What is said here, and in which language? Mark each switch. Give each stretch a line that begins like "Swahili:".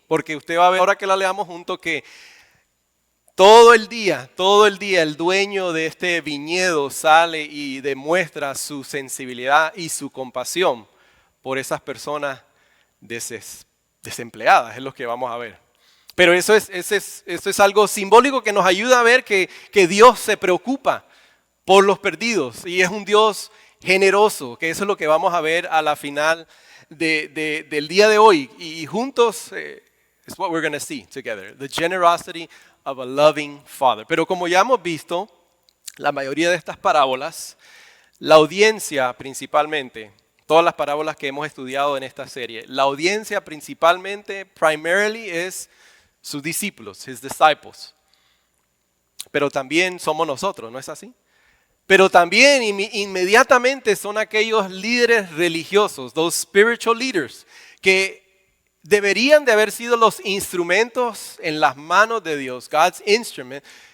Spanish: Porque usted va a ver ahora que la leamos juntos que todo el día, el dueño de este viñedo sale y demuestra su sensibilidad y su compasión por esas personas desempleadas, es lo que vamos a ver. Pero eso es algo simbólico que nos ayuda a ver que Dios se preocupa por los perdidos y es un Dios generoso, que eso es lo que vamos a ver a la final del día de hoy. Y juntos es
English: what we're going to see together, the generosity of a loving father.
Spanish: Pero como ya hemos visto, la mayoría de estas parábolas, la audiencia principalmente, todas las parábolas que hemos estudiado en esta serie, la audiencia principalmente,
English: primarily,
Spanish: es sus discípulos,
English: his disciples.
Spanish: Pero también somos nosotros, ¿no es así? Pero también inmediatamente son aquellos líderes religiosos,
English: those spiritual leaders,
Spanish: que deberían de haber sido los instrumentos en las manos de Dios,
English: God's instrument,